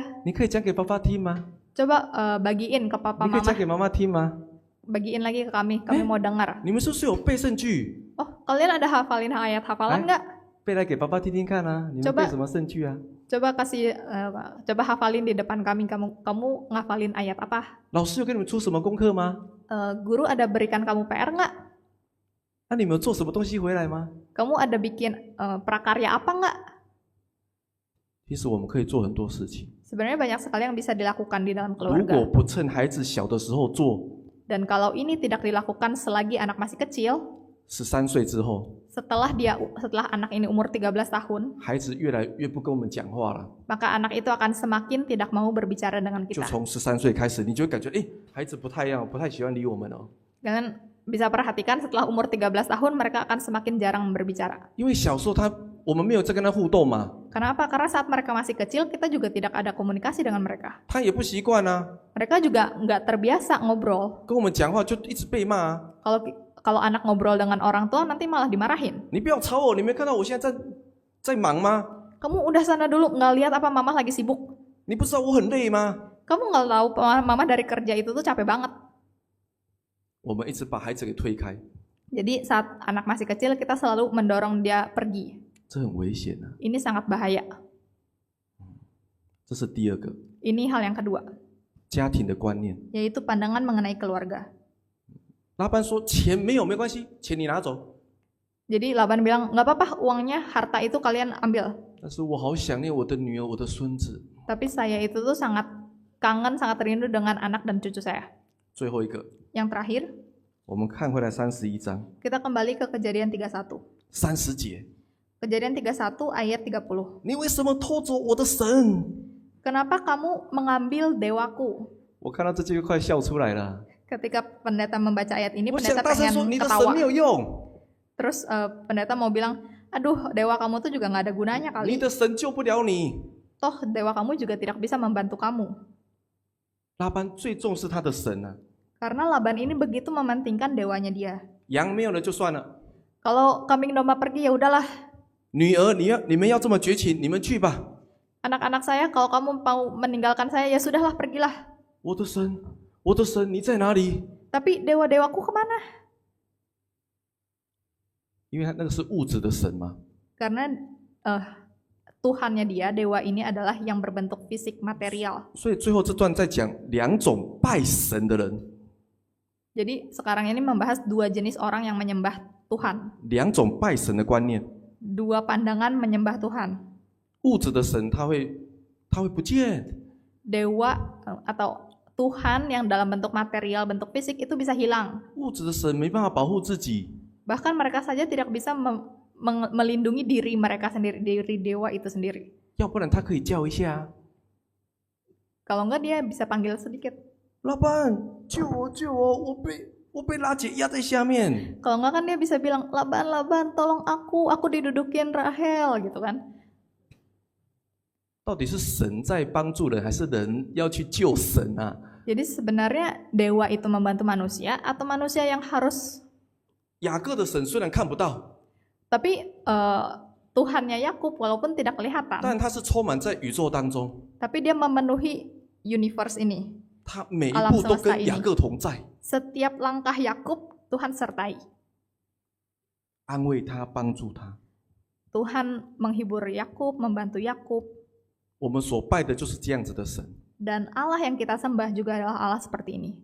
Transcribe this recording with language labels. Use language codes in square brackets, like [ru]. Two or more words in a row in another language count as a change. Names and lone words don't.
[zh] 你可以讲给爸爸听吗？ [id] Coba bagiin ke papa [zh] 你可以 [id] mama, [zh] 讲给妈妈听吗？ [id] bagiin lagi ke kami mau dengar. [zh] 你们是不是有背圣句？ [id] Oh, kalian ada hafalin ayat hafalan nggak? [zh] 背来给爸爸听听看啊！你们背什么圣句啊？ [id] Coba coba hafalin di depan kami. Kamu ngafalin ayat apa? [zh] 老师有给你们出什么功课吗？ [id] Guru ada berikan kamu PR nggak? [zh] 那你们有做什么东西回来吗？ [id] Kamu ada bikin prakarya apa nggak? [zh] 其实我们可以做很多事情。 [id] Sebenarnya banyak sekali yang bisa dilakukan di dalam [zh] 如果 [id] keluarga. [zh] 不趁孩子小的时候做， [id] Dan kalau ini tidak dilakukan selagi anak masih kecil, [zh] 13 岁之后， [id] setelah anak ini umur 13 tahun, [zh] 孩子越来越不跟我们讲话了。 [id] maka anak itu akan semakin tidak mau berbicara dengan [zh] 就 [id] kita. [zh] 从13岁开始，你就会感觉，孩子不太一样，不太喜欢理我们哦。 [id] Kalian bisa perhatikan setelah umur 13 tahun mereka akan semakin jarang berbicara. [zh] 因为小时候我们没有在跟他互动嘛， [id] Kenapa? Karena saat mereka masih kecil kita juga tidak ada komunikasi dengan mereka. [zh] 他也不习惯啊， [id] Mereka juga nggak terbiasa ngobrol. [zh] 跟我们讲话就一直被骂啊。 [id] Kalau anak ngobrol dengan orang tua nanti malah dimarahin. [zh] 你不要吵我，你没看到我现在在忙吗？ [id] Kamu udah sana dulu, nggak lihat apa mama lagi sibuk? [zh] 你不知道我很累吗？ [id] Kamu nggak tahu mama dari kerja itu tuh capek banget. [zh] 我们一直把孩子给推开， [id] Jadi saat anak masih kecil kita selalu mendorong dia pergi. [zh] 这很危险啊。 [id] Ini sangat bahaya. [zh] 这是第二个 [id] Ini hal yang kedua, [zh] 家庭的观念。 [id] yaitu pandangan mengenai keluarga. [zh] 拉班说钱没有没关系，钱你拿走。 [id] Jadi Laban bilang, nggak apa-apa uangnya, harta itu kalian ambil. [zh] 但是我好想念我的女儿，我的孙子。 [id] Tapi saya itu tuh sangat kangen, sangat rindu dengan anak dan cucu saya. [zh] 最后一个， [id] Yang terakhir, [zh] 我们看回来31章 [id] kita kembali ke Kejadian 31. [zh] 30节， [id] Kejadian 31 ayat 30. [zh] 你为什么偷走我的神？ [id] Kenapa kamu mengambil dewaku? [zh] 我看到这句快笑出来了。 [id] Ketika pendeta membaca ayat ini, [zh] 我想 [id] pendeta [zh] 大声 [id] pengen [zh] 说，你的神 [id] ketawa. [zh] 没有用， [id] Terus pendeta mau bilang, aduh dewa kamu tuh juga nggak ada gunanya [zh] 你 [id] kali. [zh] 的神救不了你。 [id] Toh dewa kamu juga tidak bisa membantu kamu. [zh] 拉班最重视他的神啊， [id] Karena Laban ini begitu mementingkan dewanya dia. [zh] 羊没有了就算了， [id] Kalau kambing domba pergi ya udahlah. [zh] 女儿你们要这么绝情，你们去吧。 [id] Anak-anak saya, kalau kamu mau meninggalkan saya ya sudahlah pergilah. [zh] 我的神你在哪里？ [id] Tapi dewa-dewaku kemana? [zh] 因为他那个是物质的神嘛。 [id] Karena Tuhannya dia, dewa ini adalah yang berbentuk fisik material. [zh] 所以最后这段在讲两种拜神的人， [id] Jadi sekarang ini membahas dua jenis orang yang menyembah Tuhan. [zh] 两种拜神的观念。 [id] Dua pandangan menyembah Tuhan. [zh] 物质的神他会不见， [id] Dewa atau Tuhan yang dalam bentuk material, bentuk fisik itu bisa hilang. [zh] 物质的神没办法保护自己， [id] Bahkan mereka saja tidak bisa melindungi diri mereka sendiri, diri dewa itu sendiri. [zh] 要不然他可以叫一下， [id] Kalau enggak dia bisa panggil sedikit. [zh] 老板救我，我被拉姐压在下面。 [id] Kalau enggak kan dia bisa bilang, Laban, tolong aku didudukin Rahel gitu kan. [zh] 到底是神在帮助人，还是人要去救神啊？ [id] Jadi sebenarnya dewa itu membantu manusia atau manusia yang harus. [zh] 雅各的神虽然看不到， [id] Tapi Tuhannya Yakub walaupun tidak [zh] 但 [id] kelihatan, [zh] 他是充满在宇宙当中， [id] tapi dia memenuhi universe ini. [zh] 他每一 [id] Alam [zh] 步都 [id] semesta [zh] 跟雅 [id] ini. [zh] 各同在， [id] Setiap langkah Yakub Tuhan sertai. [zh] 安慰他，帮助他。 [id] Tuhan menghibur Yakub, membantu Yakub. [zh] 我们所拜的就是这样子的神， [id] Dan Allah yang kita sembah juga adalah Allah seperti ini.